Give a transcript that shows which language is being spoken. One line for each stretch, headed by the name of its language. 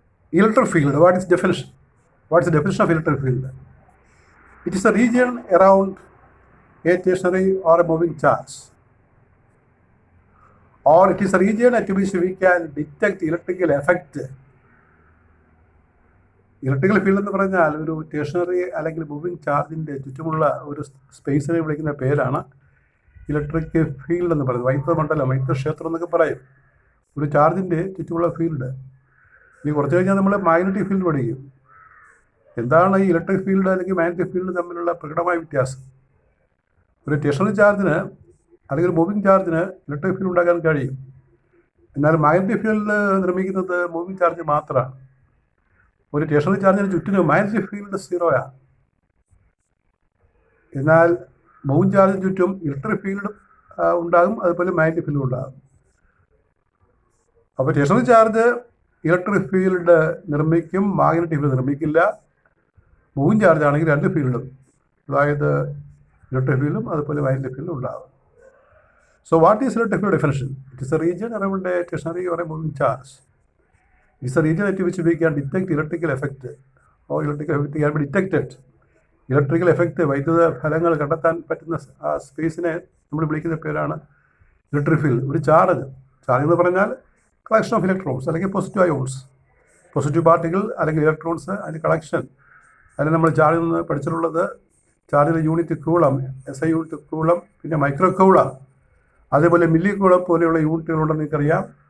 English: Electric field, what is definition? What is the definition of electric field? It is a region around a stationary or a moving charge. Or it is a region at which we can detect electrical effect.
Malayalam: Electrical field എന്ന് പറഞ്ഞാൽ ഒരു stationery അല്ലെങ്കിൽ moving ചാർജിൻ്റെ ചുറ്റുമുള്ള ഒരു സ്പേസിനെ വിളിക്കുന്ന പേരാണ് electric field എന്ന് പറയുന്നത്. വൈദ്യുത മണ്ഡലം, വൈദ്യുത ക്ഷേത്രം എന്നൊക്കെ പറയും ഒരു ചാർജിൻ്റെ ചുറ്റുമുള്ള ഫീൽഡ്. ഇനി കുറച്ച് കഴിഞ്ഞാൽ നമ്മൾ മാഗ്നറ്റിക് ഫീൽഡ് പഠിക്കും. എന്താണ് ഈ ഇലക്ട്രിക് ഫീൽഡ് അല്ലെങ്കിൽ മാഗ്നറ്റിക് ഫീൽഡ് തമ്മിലുള്ള പ്രകടമായ വ്യത്യാസം? ഒരു സ്റ്റേഷനറി ചാർജിന് അല്ലെങ്കിൽ ഒരു മൂവിങ് ചാർജിന് ഇലക്ട്രിക് ഫീൽഡ് ഉണ്ടാക്കാൻ കഴിയും. എന്നാൽ മാഗ്നറ്റിക് ഫീൽഡ് നിർമ്മിക്കുന്നത് മൂവിങ് ചാർജ് മാത്രമാണ്. ഒരു സ്റ്റേഷനറി ചാർജിന് ചുറ്റിനും മാഗ്നറ്റിക് ഫീൽഡ് 0 എന്നാൽ മൂവിങ് ചാർജിന് ചുറ്റും ഇലക്ട്രിക് ഫീൽഡ് ഉണ്ടാകും, അതുപോലെ മാഗ്നറ്റിക് ഫീൽഡ് ഉണ്ടാകും. അപ്പോൾ സ്റ്റേഷനറി ചാർജ് ഇലക്ട്രിക് ഫീൽഡ് നിർമ്മിക്കും, മാഗ്നറ്റിക് ഫീൽഡ് നിർമ്മിക്കില്ല. മൂവിങ് ചാർജ് ആണെങ്കിൽ രണ്ട് ഫീൽഡും, അതായത് ഇലക്ട്രിക് ഫീൽഡും അതുപോലെ മാഗ്നറ്റിക് ഫീൽഡും ഉണ്ടാകും.
English: So what is electric field definition? It is a region around a stationary or a moving charge. It is a region at which we can detect electrical effect or electrical effect can be detected.
Malayalam: Electrical effect, വൈദ്യുത ഫലങ്ങൾ കണ്ടെത്താൻ പറ്റുന്ന സ്പേസിനെ നമ്മൾ വിളിക്കുന്ന പേരാണ് electric field. ഒരു charge എന്ന് പറഞ്ഞാൽ കളക്ഷൻ ഓഫ് ഇലക്ട്രോൺസ് അല്ലെങ്കിൽ പോസിറ്റീവ് അയോൺസ്, പോസിറ്റീവ് പാർട്ടിക്കിൾ അല്ലെങ്കിൽ ഇലക്ട്രോൺസ്, അതിൻ്റെ കളക്ഷൻ. അതിന് നമ്മൾ ചാർജിൽ നിന്ന് പഠിച്ചിട്ടുള്ളത് ചാർജിൻ്റെ unit coulomb, SI unit coulomb, പിന്നെ മൈക്രോ കൂളം, അതേപോലെ മില്ലി കൂളം പോലെയുള്ള യൂണിറ്റുകളുണ്ടെന്ന് നിങ്ങൾക്കറിയാം.